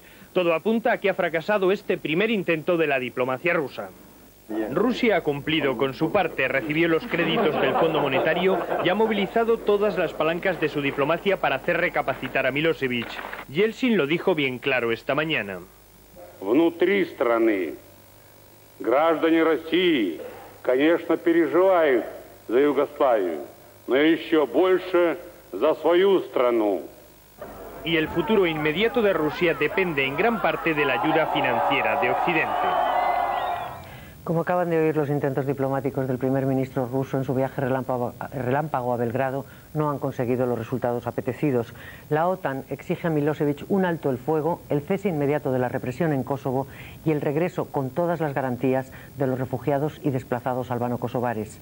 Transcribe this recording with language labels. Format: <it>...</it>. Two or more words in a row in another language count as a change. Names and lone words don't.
<es>Todo apunta a que ha fracasado este primer intento de la diplomacia rusa. Rusia ha cumplido con su parte, recibió los créditos del Fondo Monetario y ha movilizado todas las palancas de su diplomacia para hacer recapacitar a Milosevic. Yeltsin lo dijo bien claro esta mañana.</es> <ru>Граждане России, конечно, переживают за Югославию, но еще больше за свою страну.</ru> <es>Y el futuro inmediato de Rusia depende en gran parte de la ayuda financiera de Occidente. Como acaban de oír, los intentos diplomáticos del primer ministro ruso en su viaje relámpago a Belgrado no han conseguido los resultados apetecidos. La OTAN exige a Milosevic un alto el fuego, el cese inmediato de la represión en Kosovo y el regreso con todas las garantías de los refugiados y desplazados albano-kosovares.</es>